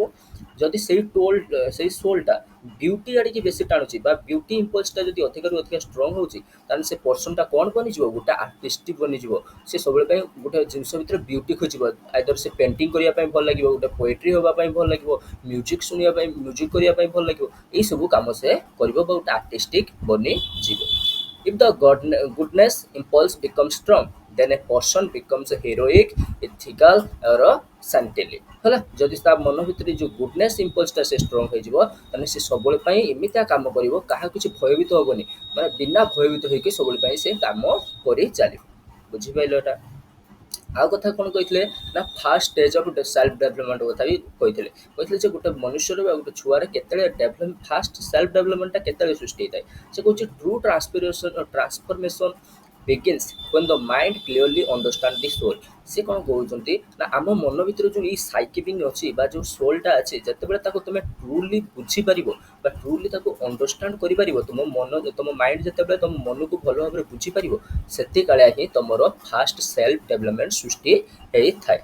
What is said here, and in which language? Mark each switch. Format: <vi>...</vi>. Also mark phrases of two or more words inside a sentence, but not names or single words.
<or>ଯଦି ସେଇ ସୋଲ୍ଟା ବ୍ୟୁଟି ଆଡ଼ିକି ବେଶୀ ଟାଣୁଛି ବା</or> <en>beauty impulse</en> <or>ଯଦି ଅଧିକରୁ ଅଧିକା ଷ୍ଟ୍ରଙ୍ଗ ହେଉଛି ତାହେଲେ ସେ ପର୍ସନଟା କ'ଣ ବନିଯିବ ଗୋଟେ ଆର୍ଟିଷ୍ଟ ବନିଯିବ। ସେ ସବୁବେଳେ ପାଇଁ ଗୋଟେ ଜିନିଷ ଭିତରେ ବ୍ୟୁଟି ଖୋଜିବ ଆଇଦର ସେ ପେଣ୍ଟିଂ କରିବା ପାଇଁ ଭଲ ଲାଗିବ ଗୋଟେ ପୋଏଟ୍ରି ହେବା ପାଇଁ ଭଲ ଲାଗିବ ମ୍ୟୁଜିକ୍ ଶୁଣିବା ପାଇଁ ମ୍ୟୁଜିକ୍ କରିବା ପାଇଁ ଭଲ ଲାଗିବ ଏଇସବୁ କାମ ସେ କରିବ ବା ଗୋଟେ ଆର୍ଟିଷ୍ଟିକ୍ ବନିଯିବ।</or> <en>If the goodness impulse becomes strong, then a person becomes heroic, ethical or saintly।</en> <or>ହେଲା ଯଦି ତା ମନ ଭିତରେ ଯେଉଁ</or> <en>goodness impulse</en> <or>ସେ ଷ୍ଟ୍ରଙ୍ଗ ହେଇଯିବ ତାହେଲେ ସେ ସବୁବେଳେ ପାଇଁ ଏମିତିଆ କାମ କରିବ କାହାକୁ କିଛି ଭୟଭୀତ ହେବନି ମାନେ ବିନା ଭୟଭୀତ ହେଇକି ସବୁବେଳେ ପାଇଁ ସେ କାମ କରି ଚାଲିବ। ବୁଝିପାରିଲ ଏଟା? ଆଉ କଥା କ'ଣ କହିଥିଲେ ନା</or> <en>first stage of self development</en> <or>କଥା ବି କହିଥିଲେ ଯେ ଗୋଟେ ମନୁଷ୍ୟର ବା ଗୋଟେ ଛୁଆର କେତେବେଳେ</or> <en>first self development</en> <or>କେତେବେଳେ ସୃଷ୍ଟି ହେଇଥାଏ। ସେ କହୁଛି</or> <en>true transformation begins when the mind clearly understand the soul।</en> <or>ସେ କ'ଣ କହୁଛନ୍ତି ନା ଆମ ମନ ଭିତରେ ଯେଉଁ ଏଇ ସାଇକି ଅଛି ବା ଯେଉଁ ସୋଲ୍ଟା ଅଛି ଯେତେବେଳେ ତାକୁ ତୁମେ ଟ୍ରୁଲି ବୁଝିପାରିବ ବା ଟ୍ରୁଲି ତାକୁ ଅଣ୍ଡରଷ୍ଟାଣ୍ଡ କରିପାରିବ ତୁମ ମାଇଣ୍ଡ ଯେତେବେଳେ ତୁମ ମନକୁ ଭଲ ଭାବରେ ବୁଝିପାରିବ ସେତିକାଳିଆ ହିଁ ତୁମର</or> <en>first self development</en> <or>ସୃଷ୍ଟି ହେଇଥାଏ।</or>